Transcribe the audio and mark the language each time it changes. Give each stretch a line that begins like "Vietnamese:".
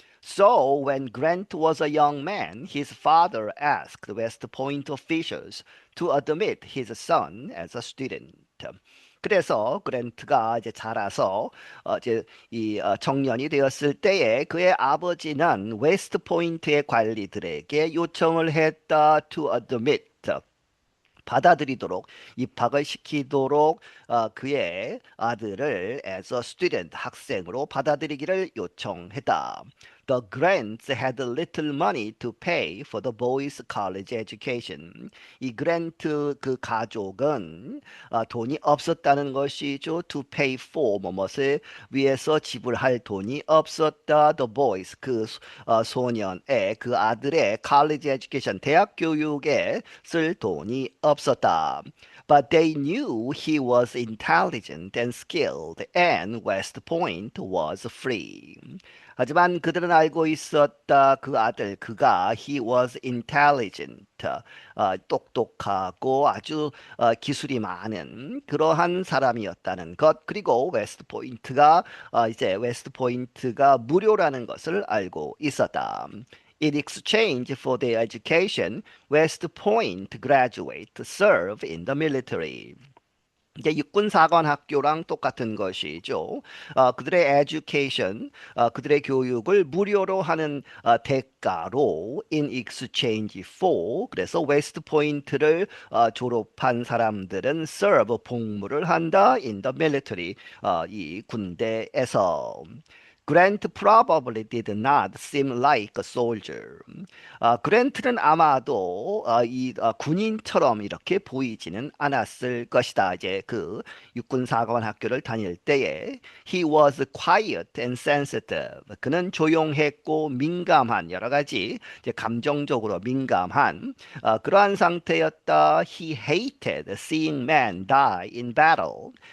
English: So, when Grant was a young man, his father asked West Point officials to admit his son as a student.
Korean: 그래서 그랜트가 이제 자라서 이제 이 청년이 되었을 때에 그의 아버지는 웨스트 포인트의 관리들에게 요청을 했다
English: to admit
Korean: 받아들이도록 입학을 시키도록 그의 아들을
English: as a student
Korean: 학생으로 받아들이기를 요청했다.
English: The Grants had little money to pay for the boys' college education.
Korean: 이 그랜트 그 가족은 돈이 없었다는 것이죠.
English: To pay for
Korean: 뭐뭇을 위해서 지불할 돈이 없었다.
English: The boys
Korean: 그 소년의 그 아들의
English: college education
Korean: 대학 교육에 쓸 돈이 없었다.
English: But they knew he was intelligent and skilled, and West Point was free.
Korean: 하지만 그들은 알고 있었다. 그 아들, 그가
English: he was intelligent,
Korean: 똑똑하고 아주 기술이 많은 그러한 사람이었다는 것. 그리고 웨스트 포인트가 이제 웨스트 포인트가 무료라는 것을 알고 있었다.
English: In exchange for their education, West Point graduates serve in the military.
Korean: 이게 육군사관학교랑 똑같은 것이죠. 그들의 education, 그들의 교육을 무료로 하는 대가로
English: in exchange for
Korean: 그래서 웨스트 포인트를 졸업한 사람들은 serve 복무를 한다
English: in the military
Korean: 이 군대에서.
English: Grant probably did not seem like a soldier.
Korean: 그랜트는 아마도 이 군인처럼 이렇게 보이지는 않았을 것이다. 이제 그 육군사관 학교를 다닐 때에
English: he was quiet and sensitive.
Korean: 그는 조용했고 민감한 여러 가지 이제 감정적으로 민감한 그러한 상태였다.
English: He hated seeing men die in battle.